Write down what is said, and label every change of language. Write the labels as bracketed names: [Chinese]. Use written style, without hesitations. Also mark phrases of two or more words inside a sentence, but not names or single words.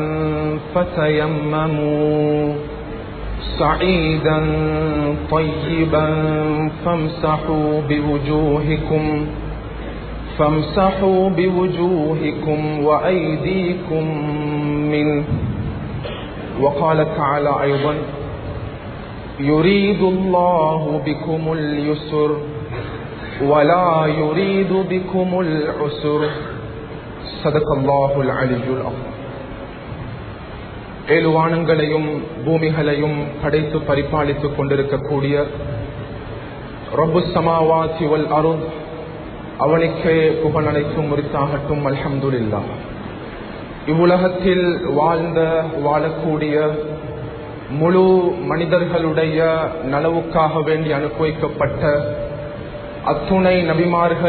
[Arabic] فتيمموا صعيدا طيبا فامسحوا بوجوهكم وأيديكم منه. وقال تعالى أيضا يريد الله بكم اليسر ولا يريد بكم العسر. صدق الله العلي العظيم. [Tamil] ஏழு வானங்களையும் பூமிகளையும் படைத்து பரிபாலித்துக் கொண்டிருக்கக்கூடிய [Arabic] رب السماوات والأرض [Tamil] அவனுக்கே புகழ் அனைத்தும் உரித்தாகட்டும். அல்ஹம்துலில்லாஹ். இவ்வுலகத்தில் வாழக்கூடிய முழு மனிதர்களுடைய நலவுக்காக வேண்டி அனுப்பி வைக்கப்பட்ட அத்துணை நபிமார்கள்,